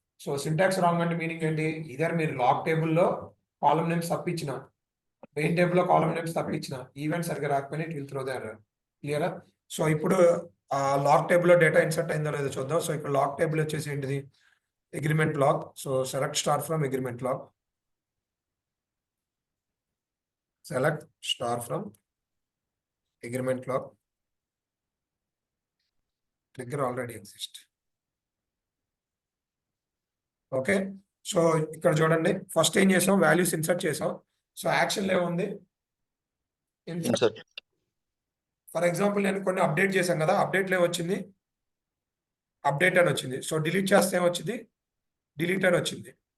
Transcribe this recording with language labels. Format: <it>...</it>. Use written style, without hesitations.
<te>So syntax wrong అంటే meaning ఏంటి, either మీరు లాక్ టేబుల్లో కాలమ్ నేమ్స్ తప్పించిన, మెయిన్ టేబుల్లో కాలమ్ నేమ్స్ తప్పించిన, ఈవెంట్ సరిగ్గా రాకపోయినా</te> <en>It will throw the error.</en> <te>క్లియరా? సో ఇప్పుడు లాక్ టేబుల్లో డేటా ఇన్సర్ట్ అయిందో లేదో చూద్దాం. సో ఇక్కడ లాక్ టేబుల్ వచ్చేసి ఏంటిది, agreement log.</te> <en>So select star from agreement log. Select star from agreement log. Trigger already exists.</en> <te>Okay, so ఇక్కడ చూడండి ఫస్ట్ ఏం చేసాం, వాల్యూస్ ఇన్సర్ట్ చేసాం. సో యాక్షన్ ఏముంది,</te> <en>Insert.</en> <te>ఫర్ ఎగ్జాంపుల్ నేను కొన్ని అప్డేట్ చేశాను కదా, అప్డేట్ వచ్చింది అప్డేట్ అని వచ్చింది. సో డిలీట్ చేస్తే ఏమొచ్చింది, డిలీట్ అని వచ్చింది.</te>